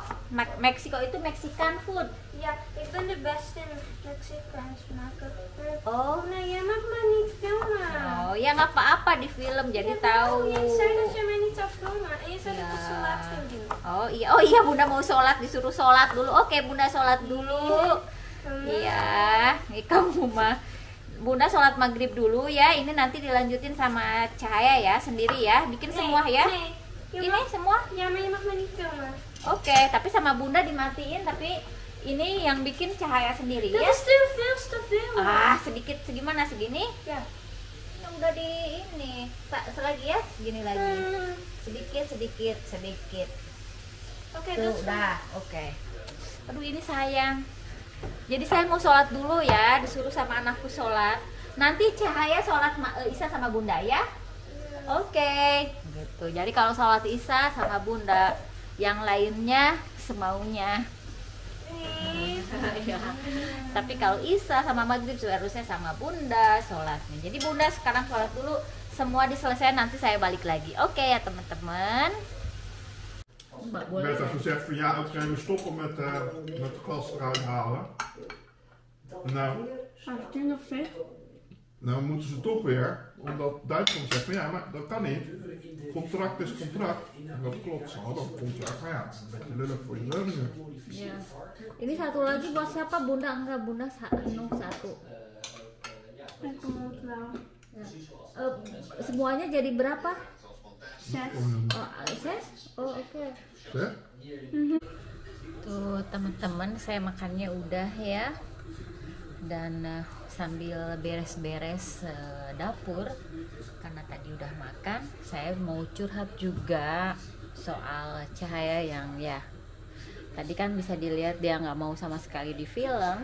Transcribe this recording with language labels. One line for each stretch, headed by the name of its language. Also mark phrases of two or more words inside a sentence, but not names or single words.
Indonesian: Meksiko itu
English: Mexican food.
Dutch: Ja, ik ben de beste in Mexicaans maken. Oh. Nee, jij mag me niet filmen.
Indonesian: Oh ya nggak apa-apa di film jadi
Dutch: Ja,
Indonesian: tahu.
Dutch: Je zei dat je mij niet zou filmen en je zei dat ik Ja. zo laat ging doen.
Indonesian: Oh iya Bunda mau sholat, disuruh sholat dulu. Oke Bunda sholat dulu. Iya, ini kamu mah. Bunda sholat maghrib dulu ya. Ini nanti dilanjutin sama Cahaya ya, sendiri ya. Bikin semua ya.
Dutch: Nee, je
Indonesian: Ini
Dutch: mag,
Indonesian: semua.
Dutch: ja, maar je mag me niet filmen.
Indonesian: Oke, tapi sama Bunda dimatiin. Tapi ini yang bikin Cahaya sendiri
Dutch: Dat
Indonesian: ya.
Dutch: is te veel.
Indonesian: Ah, sedikit segimana segini? Ja. Nah, udah di ini. Tak selagi ya, segini lagi. Sedikit.
Dutch: Oké,
Indonesian: Tuh,
Dutch: dat is
Indonesian: udah, oke. Aduh ini sayang. Jadi saya mau sholat dulu ya, disuruh sama anakku sholat. Nanti Cahaya sholat Isya sama Bunda ya. Oke, gitu. Jadi kalau sholat Isya sama Bunda, yang lainnya semaunya. Ya. Tapi kalau Isya sama Maghrib harusnya sama Bunda sholatnya. Jadi Bunda sekarang sholat dulu, semua diselesaikan, nanti saya balik lagi. Oke ya teman-teman. Mbak
Dutch: Er werd er gezegd van ja, oké, we stoppen met de klas eruit halen. Nou, Gaat het nu nog steeds? nou moeten ze toch weer, omdat Duitsland zegt van ja, maar dat kan niet. Contract is contract. En dat klopt, ze hadden een contract, maar ja, het is een beetje lullig voor je leerlingen.
Indonesian: Ya. Ini satu lagi buat siapa? Bunda enggak, Bunda satu.
Dutch: Ik kom ook wel.
Indonesian: Ya. Semuanya jadi berapa? 6. Oh, 6? Oh, oke. Hè? Tuh teman-teman, saya makannya udah ya. Dan sambil beres-beres dapur karena tadi udah makan, saya mau curhat juga soal Cahaya yang ya tadi kan bisa dilihat dia nggak mau sama sekali di film.